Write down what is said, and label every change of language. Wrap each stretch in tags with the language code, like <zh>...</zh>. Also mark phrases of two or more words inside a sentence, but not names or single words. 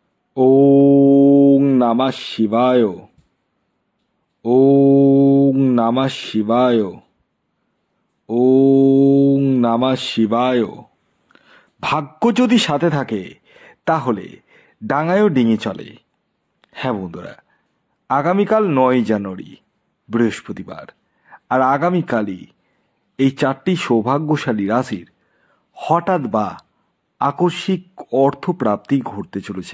<sa>ওং নমঃ শিবায়। ওং নমঃ শিবায়। ওং নমঃ শিবায়।</sa> <bn>ভাগ্য যদি সাথে থাকে তাহলে ডাঙায়ও ডিঙে চলে। হ্যাঁ বন্ধুরা, আগামীকাল ৯ জানুয়ারি বৃহস্পতিবার, আর আগামীকালই এই 4টি সৌভাগ্যশালী রাশির হঠাৎ বা আকস্মিক অর্থপ্রাপ্তি ঘটতে চলেছে।</bn>